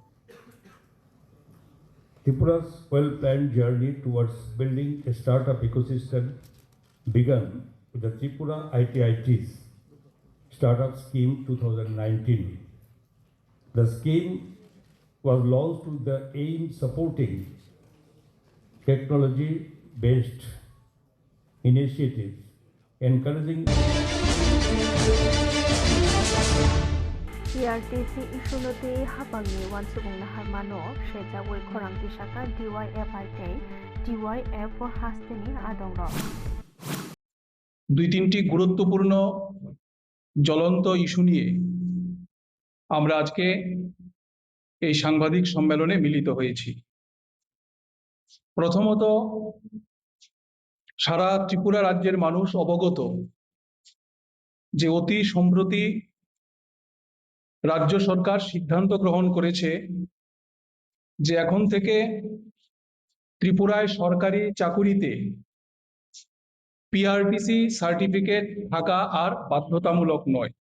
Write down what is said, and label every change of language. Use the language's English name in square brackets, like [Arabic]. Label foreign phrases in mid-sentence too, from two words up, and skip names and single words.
[English] Tripura's well-planned journey towards building a startup ecosystem began with the Tripura ITIT's Startup Scheme 2019. The scheme was launched with the aim supporting technology-based initiatives, encouraging [Kok Borok] PRTC isunote habangi wansubung naharmano sejawoi khorang tisaka DYFI tei DYF hasteni adongro [Bangla] দুই তিনটি গুরুত্বপূর্ণ জ্বলন্ত ইস্যু নিয়ে আমরা আজকে এই সাংবাদিক সম্মেলনে মিলিত হয়েছি। প্রথমত, সারা ত্রিপুরা রাজ্যের মানুষ অবগত যে অতি সম্প্রতি রাজ্য সরকার সিদ্ধান্ত গ্রহণ করেছে যে এখন থেকে ত্রিপুরায় সরকারি চাকুরিতে পিআরটিসি সার্টিফিকেট থাকা আর বাধ্যতামূলক নয়